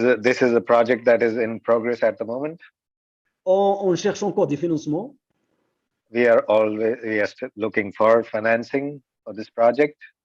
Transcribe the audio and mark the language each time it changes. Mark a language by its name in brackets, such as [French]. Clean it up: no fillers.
[English] This is a project that is in progress at the moment. [French] On cherche encore des financements. [English] We are still looking for financing for this project.